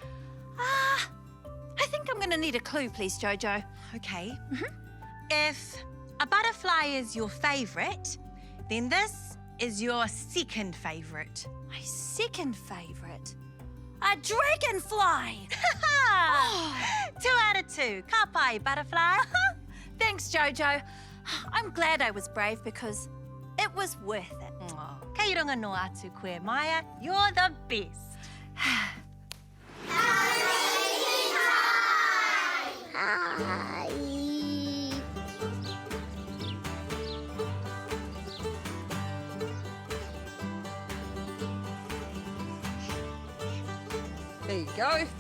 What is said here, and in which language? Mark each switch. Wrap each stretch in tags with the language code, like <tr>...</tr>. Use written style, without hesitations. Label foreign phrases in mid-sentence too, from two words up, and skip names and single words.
<en>I think I'm going to need a clue, please, Jojo. Okay. If a butterfly is your favourite, then this is your second favourite. My second favourite? A dragonfly! 2 out of 2.</en> <mi>Ka pai, butterfly.</mi> <en>Thanks, Jojo. I'm glad I was brave because it was worth it.</en> <mi>Oh, kei runga no atu koe, Maya.</mi> <en>You're the best. Hi. There you go.</en>